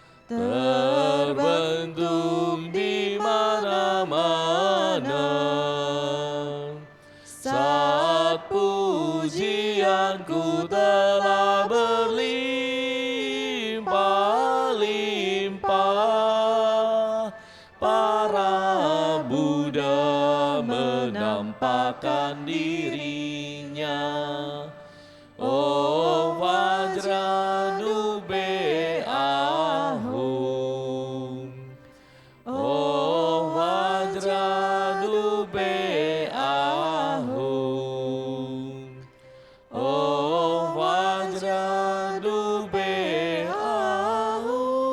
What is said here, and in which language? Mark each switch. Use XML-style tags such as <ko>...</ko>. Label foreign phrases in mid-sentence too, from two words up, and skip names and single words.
<id>terbentuk di mana-mana saat pujianku telah berlimpah-limpah. Para Buddha menampakkan dirinya.</id> <sa>Oh Vajradupe Ahum. Oh Vajradupe Ahum. Oh Vajradupe Ahum.</sa>